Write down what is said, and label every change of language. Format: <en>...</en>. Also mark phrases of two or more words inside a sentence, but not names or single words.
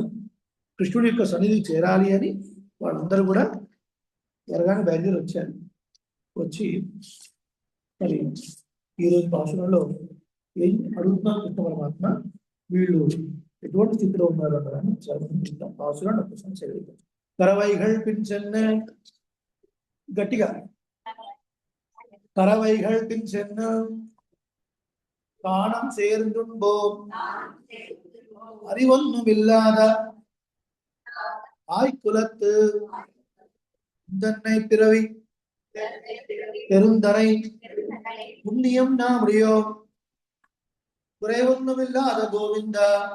<te>కృష్ణుడి యొక్క సన్నిధి చేరాలి అని వాళ్ళందరూ కూడా త్వరగానే బయలుదేరి వచ్చారు. వచ్చి మరి ఈరోజు పాసులలో ఏం అడుగుతున్నారు కృష్ణ పరమాత్మ, వీళ్ళు ఎటువంటి స్థితిలో ఉన్నారు అన్నదాన్ని చదువుకుంటాం. పాసులను ఒకసారి చదివిద్దాం.</te> <ta>కరవైகள் பின் சென்ன, గట్టిగా கரவைகள் பின் சென்ன காணம் சேர்ந்துண்போம் அறிவொன்னுமில்லாத ஆய்குலத்து தன்னை பிறவி பெருந்தரை புண்ணியம் நாமுடையோம் குறைவொன்னுமில்லாத கோவிந்தா</ta>